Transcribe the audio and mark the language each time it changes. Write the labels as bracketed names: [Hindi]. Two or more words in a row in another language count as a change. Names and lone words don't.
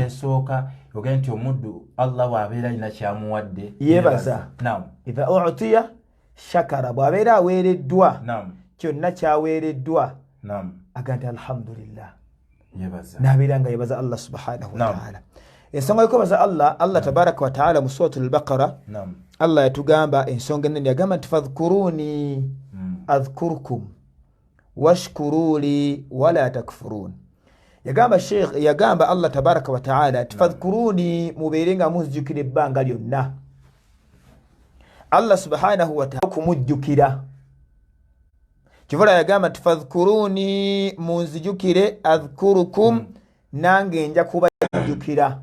[Ganda] esooka yoga nti omuddu Allah bw'abeera alina kyamuwadde yeebaza. Naam. [Arabic] Idha u'tiya shakara, [Ganda] bw'abeera aweereddwa Naam. kyonna kyaweereddwa Naam. aga nti alhamdulillah, yeebaza. n'abeera nga yeebaza Allah [Arabic] subhanahu wa ta'ala. [Ganda] Ensonga y'okwebaza Allah [Arabic] tabaraka wa ta'ala [Ganda] mu suratul Baqara, Allah yatugamba ensonga ennene, yagamba nti [Arabic] fadhkuruni adhkurukum washkuruli wala takfurun. [Ganda] Yagamba Allah [Arabic] tabaraka wa ta'ala [Ganda] nti fadhkuruni, mubeere nga munzijukira ebbanga lyonna. Allah [Arabic] subhanahu wa ta'ala [Ganda] kumujjukira, kivula yagamba nti fadhkuruni, munzijukire, adhkurukum, nange nja kubajjukira.